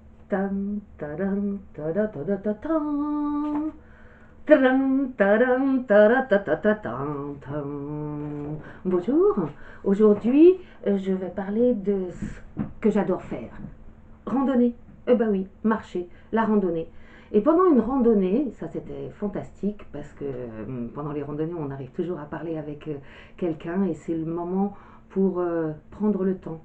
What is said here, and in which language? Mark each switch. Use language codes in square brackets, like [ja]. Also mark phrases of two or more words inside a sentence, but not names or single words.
[fr] Tam, tadam, tada, tada, tadam. Tadam, tadam, tada, tada, tadam, tam. Bonjour, aujourd'hui je vais parler de ce que j'adore faire. Randonnée, eh ben oui, marcher, la randonnée. Et pendant une randonnée, ça c'était fantastique parce que pendant les randonnées on arrive toujours à parler avec quelqu'un et c'est le moment pour prendre le temps.